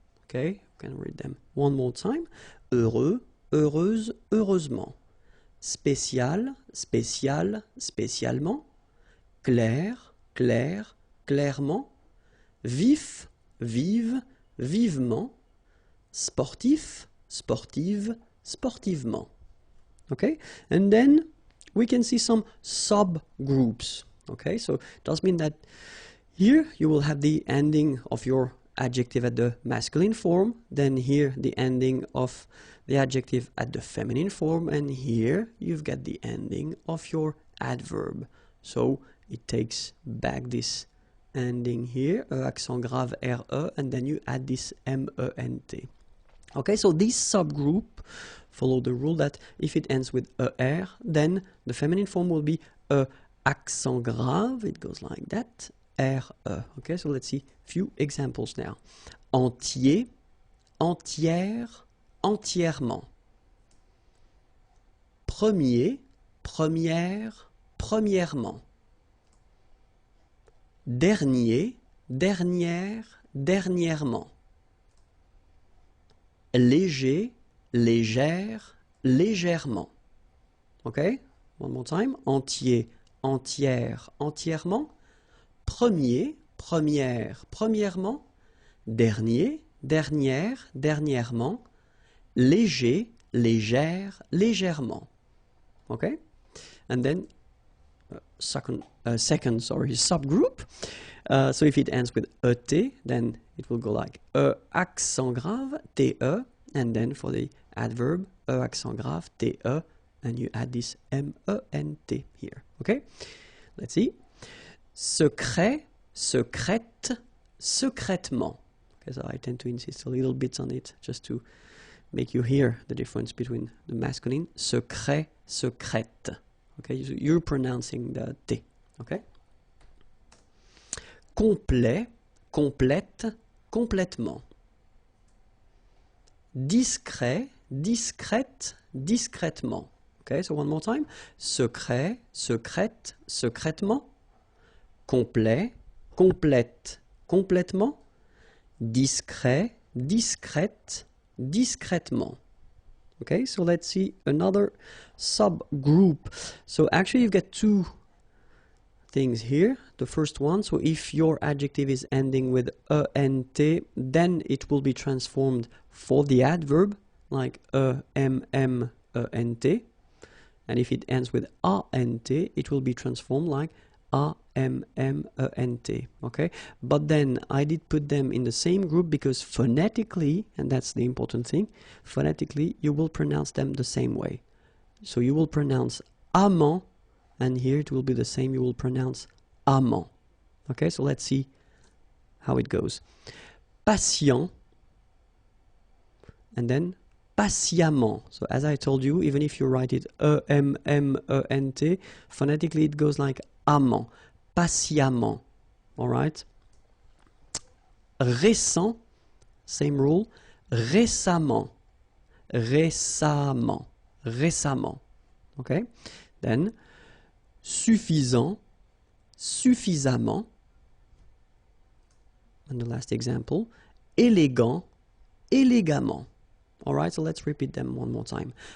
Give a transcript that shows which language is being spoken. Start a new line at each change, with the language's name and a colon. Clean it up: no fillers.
English: Okay, you can read them one more time.
French: Heureux, heureuse, heureusement. Spécial, spécial, spécialement. Clair, clair, clairement. Vif, vive, vivement. Sportif, sportive, sportivement.
English: Okay, and then we can see some subgroups. Okay, so it does mean that here you will have the ending of your adjective at the masculine form, then here the ending of the adjective at the feminine form, and here you've got the ending of your adverb. So it takes back this ending here, accent grave RE, and then you add this MENT. Okay, so this subgroup follow the rule that if it ends with ER, then the feminine form will be accent grave, it goes like that, RE. Okay, so let's see a few examples now.
French: Entier, entière, entièrement. Premier, première, premièrement. Dernier, dernière, dernièrement. Léger, légère, légèrement.
English: Okay, one more time.
French: Entier, entière, entièrement. Premier, première, premièrement. Dernier, dernière, dernièrement. Léger, légère, légèrement.
English: Okay? And then second subgroup. So if it ends with ET, then it will go like accent grave, TE, and then for the adverb, accent grave, TE, and you add this MENT here. Okay? Let's see.
French: Secret, secrète, secrètement.
English: Okay, so I tend to insist a little bit on it just to make you hear the difference between the masculine.
French: Secret, secrète.
English: Okay, you're pronouncing the T. Okay?
French: Complet, complète, complètement. Discret, discrète, discrètement.
English: Okay, so one more time.
French: Secret, secrète, secrètement. Complet, complète, complètement. Discret, discrète, discrètement.
English: Okay, so let's see another subgroup. So actually you've got two things here. The first one, so if your adjective is ending with ENT, then it will be transformed for the adverb like EMMENT. And if it ends with ANT, it will be transformed like AMMENT. Okay, but then I did put them in the same group because phonetically, and that's the important thing, phonetically you will pronounce them the same way. So you will pronounce amant, and here it will be the same, you will pronounce amant. Okay, so let's see how it goes. Patient, and then patiemment. So as I told you, even if you write it EMMENT, phonetically it goes like amant, patiemment. All right. Récent, same rule.
French: Récemment, récemment, récemment. Okay. Then suffisant, suffisamment.
English: And the last example,
French: élégant, élégamment.
English: All right, so let's repeat them one more time.